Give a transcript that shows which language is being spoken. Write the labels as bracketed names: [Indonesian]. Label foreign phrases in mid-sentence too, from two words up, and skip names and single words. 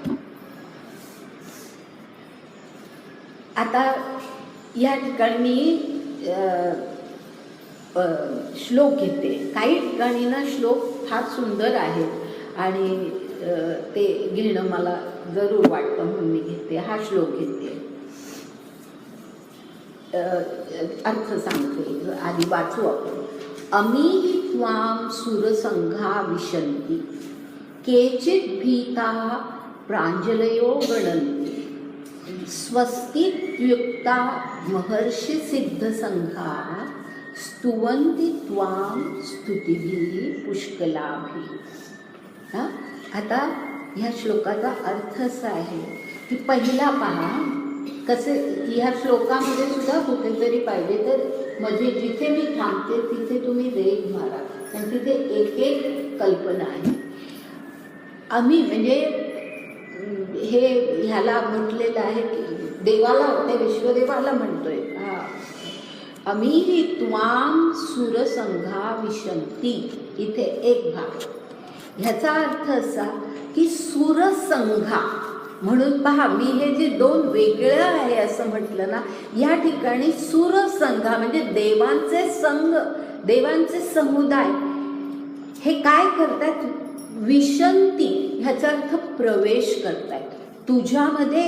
[Marathi] आता या ठिकाणी श्लोक घेते. काही ठिकाणी ना श्लोक फार सुंदर आहेत आणि ते घेणं मला जरूर वाटतं म्हणून मी घेते. हा श्लोक घेते, अर्थ सांगते, आधी वाचू आपण. [Sanskrit] अमी त्वां सुरसंघा विशन्ति केचित् भीताः प्राञ्जलयो गणन्ति स्वस्तित्युक्ता महर्षि सिद्धसंघाः स्तुवन्ति त्वां स्तुतिभिः पुष्कलाभिः. [Marathi] आता ह्या श्लोकाचा अर्थ असा आहे की पहिला पहा कसे, ह्या श्लोकामध्ये सुद्धा कुठेतरी पाहिजे तर मध्ये जिथे मी थांबते तिथे तुम्ही रेघ मारा, कारण तिथे एक एक कल्पना आहे. आम्ही म्हणजे हे ह्याला म्हटलेलं आहे की देवाला, ते विश्वदेवाला म्हणतोय. [Sanskrit] आम्ही त्वां सुरसंघा विशन्ति, [Marathi] इथे एक भाग. ह्याचा अर्थ असा की सुरसंघा म्हणून पहा, मी हे जे दोन वेगळं आहे असं म्हटलं ना, या ठिकाणी सुरसंघा म्हणजे देवांचे संघ, देवांचे समुदाय हे काय करतात, विशन्ति ह्याचा अर्थ प्रवेश करतायत तुझ्यामध्ये.